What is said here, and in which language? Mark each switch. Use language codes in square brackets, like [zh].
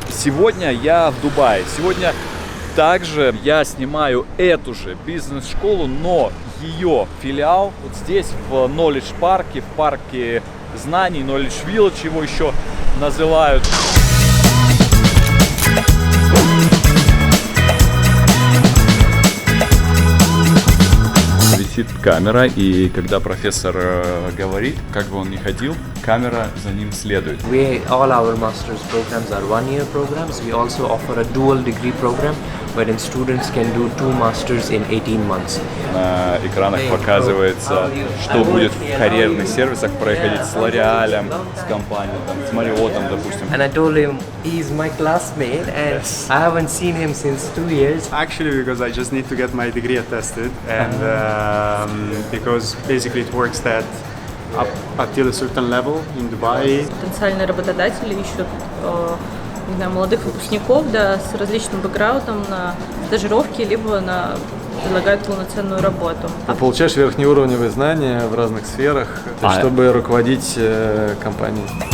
[ru] Сегодня я в Дубае. Сегодня также я снимаю эту же бизнес-школу, но ее филиал вот здесь, в Knowledge парке, в парке знаний, Knowledge Village его еще называют. Висит камера, и когда профессор говорит, как бы он ни ходил, камера за ним следует. [en] All our master's programs are one-year programs. We also offer a dual degree program, wherein students can do 2 masters in 18 months. [ru] На экранах показывается, что будет в карьерных сервисах происходить с L'Oréal, с компанией, там, с Marriott, допустим. [en] And I told him he's my classmate, and I haven't seen him since 2 years. Actually, because I just need to get my degree attested, and because basically it works that up until a certain level in Dubai. [ru] Потенциальные работодатели ищут не знаю, молодых выпускников, да, с различным бэкграундом на стажировки, либо предлагают полноценную работу. Ты получаешь верхнеуровневые знания в разных сферах, чтобы руководить компанией.